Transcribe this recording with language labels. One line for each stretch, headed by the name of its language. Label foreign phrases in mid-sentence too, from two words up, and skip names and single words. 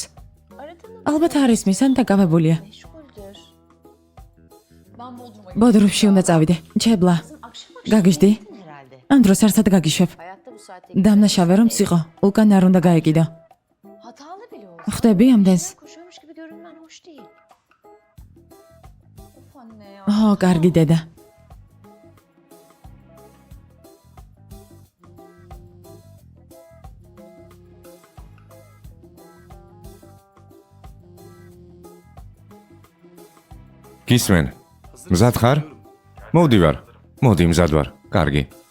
Turkish: Aradın mı?
Georgian: ალბათ არ ისმის, ან დაკავებულია.
Turkish: Meşguldür. Ben Bodrum'a
Georgian: ბოდრუფში უნდა წავიდე. ჩებლა.
Turkish: Akşam akşam Gagişdi. gittin herhalde.
Georgian: ამ დროს არსად გაგიშვებ.
Turkish: Hayatta bu saatte
Georgian: დამნაშავე რომ ციყო, უკან არ უნდა გაეკიდო.
Turkish: hatalı bile olsa.
Georgian: ხვდები ამდენს?
Turkish: Koşuyormuş gibi görünmen hoş değil. Of anne ya.
Georgian: ო, კარგი დედა. გისმენ? მზად ხარ? მოვდივარ. მოდი, მზად ვარ. კარგი.